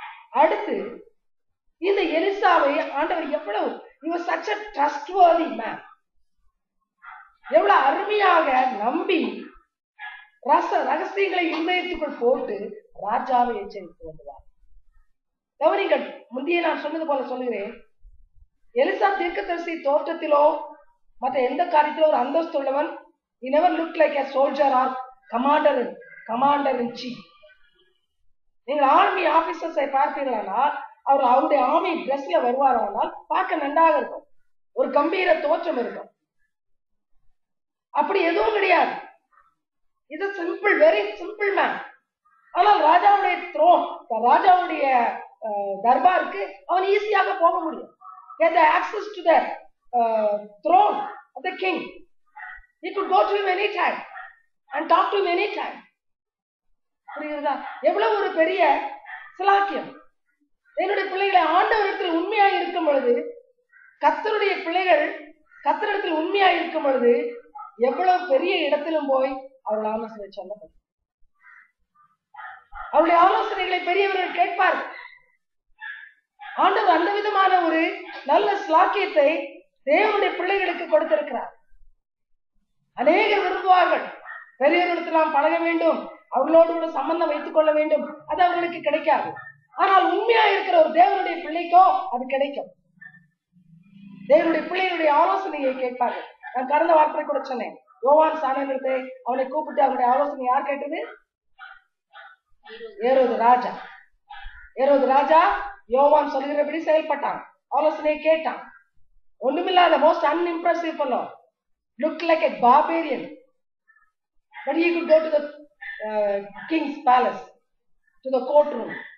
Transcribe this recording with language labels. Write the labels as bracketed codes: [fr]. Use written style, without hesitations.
[ta] அடுத்து இந்த எலிசாவை ஆண்டவர் எவ்வளவு [en] such a trustworthy man, [ta] எவ்வளவு அருமையாக நம்பி ரகசியங்களை இருதயத்துக்குள் போட்டு ராஜாவை எச்சரித்து வந்தார். கவனிங்கள், முந்தைய நான் சொன்னது போல சொல்லுகிறேன். எலிசா தீர்க்கதரிசி தோற்றத்திலோ மற்ற எந்த காரியத்திலோ ஒரு அந்தஸ்து உள்ளவன். [en] He never looked like a soldier or commander in chief. [ta] நீங்கள் ஆர்மி ஆபீசர்ஸை பார்ப்பீர்களானால் அவருடைய ஆர்மி டிரெஸ்ல வருவாரானால் பார்க்க நன்றாக இருக்கும், ஒரு கம்பீர தோற்றம் இருக்கும். அப்படி எதுவும் கிடையாது. இது சிம்பிள், [en] Very simple man. [ta] ஆனால் ராஜாவுடைய ராஜாவுடைய தர்பாருக்கு அவன் ஈஸியாக போக முடியும். [en] Get the access to the throne of the king. He could go to him any time and talk to him any time. [ta] புரியுதா? எவ்வளவு ஒரு பெரிய சிலாக்கியம். என்னுடைய பிள்ளைகளை ஆண்டவரிடத்தில் உண்மையாக இருக்கும் பொழுது, கர்த்தருடைய பிள்ளைகள் கர்த்தரிடத்தில் உண்மையாக இருக்கும் பொழுது எவ்வளவு பெரிய இடத்திலும் போய் அவருடைய ஆலோசனை சொல்லப்படும். அவருடைய ஆலோசனைகளை பெரியவர்கள் கேட்பார்கள். ஆண்டவர் அந்த விதமான ஒரு நல்ல சிலாக்கியத்தை தேவனுடைய பிள்ளைகளுக்கு கொடுத்திருக்கிறார். அநேகர் விரும்புவார்கள், பெரியவர்களுக்கு நாம் பழக வேண்டும், அவர்களோடு கூட சம்பந்தம் வைத்துக் கொள்ள வேண்டும். அது அவர்களுக்கு கிடைக்காது. ஆனால் உண்மையா இருக்கிற ஒரு தேவனுடைய பிள்ளைக்கோ அது கிடைக்கும். தேவனுடைய பிள்ளைகளுடைய ஆலோசனையை கேட்பார்கள். நான் கடந்த வார்த்தை கூட சொன்னேன். யோவான் சாணத்தை அவனை கூப்பிட்டு அவனுடைய ஆலோசனை யார் கேட்டது? ஏரோது ராஜா யோவான் சொல்கிறபடி செயல்பட்டான், ஆலோசனையை கேட்டான். [en] ஒண்ணுமில்லாத most unimpressive fellow, looked like a barbarian, but he could go to the king's palace, to the courtroom.